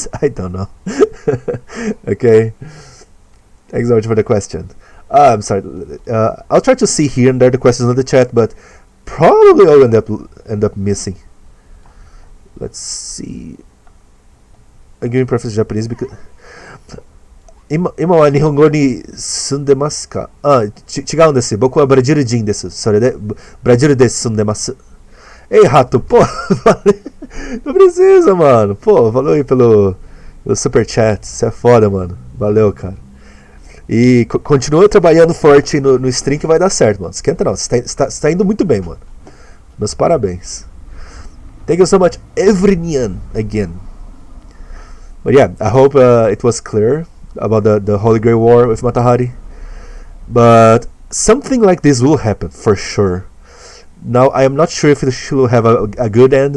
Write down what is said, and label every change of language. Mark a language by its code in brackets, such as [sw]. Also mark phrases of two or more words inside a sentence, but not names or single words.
[en] I don't know. Okay. Thanks so much for the question. I'm sorry. I'll try to see here and there the questions on the chat, but probably I'll end up missing. Let's see. I'm giving preference to Japanese because [ja] 今は日本語に住んでますか？違うんです。僕はブラジル人です。それでブラジルで住んでます。 [pt] Ei, Rato, pô, não precisa, mano. Pô, valeu aí pelo super chat. Você é foda, mano. Valeu, cara. E continua trabalhando forte no stream que vai dar certo, mano. Esquenta não. Você tá indo muito bem, mano. Meus parabéns. [en] Thank you so much, Evrinian, again. But yeah, I hope it was clear about the Holy Grail War with Matahari. But something like this will happen for sure. Now I am not sure if she will have a good end.